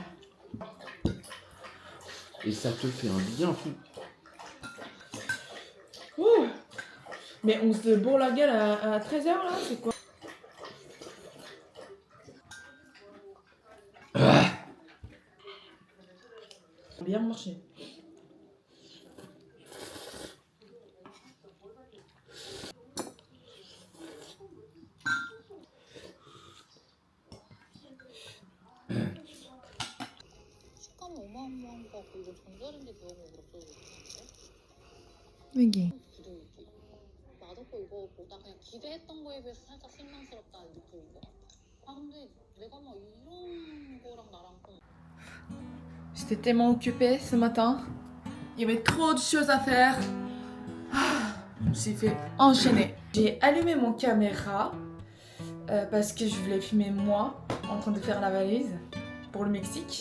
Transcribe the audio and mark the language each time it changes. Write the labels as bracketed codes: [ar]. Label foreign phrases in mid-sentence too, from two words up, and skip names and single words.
[fr] Et ça te fait un bien fou. Ouh. Mais on se bourre la gueule à 13h là, c'est quoi? Bien marché. [ko] 식감이 어마어마한 거 같고 이거 전자레인지 데워먹으면 없어지는데? 이게. 기름기. 맛없고 이거 보다 그냥 기대했던 거에 비해서 살짝 실망스럽다는 느낌인 것 같아. 아 근데 내가 막 이런 거랑 나랑 좀 [fr] J'étais tellement occupée ce matin. Il y avait trop de choses à faire. Ah, je me suis fait enchaîner. J'ai allumé mon caméra parce que je voulais filmer moi en train de faire la valise pour le Mexique.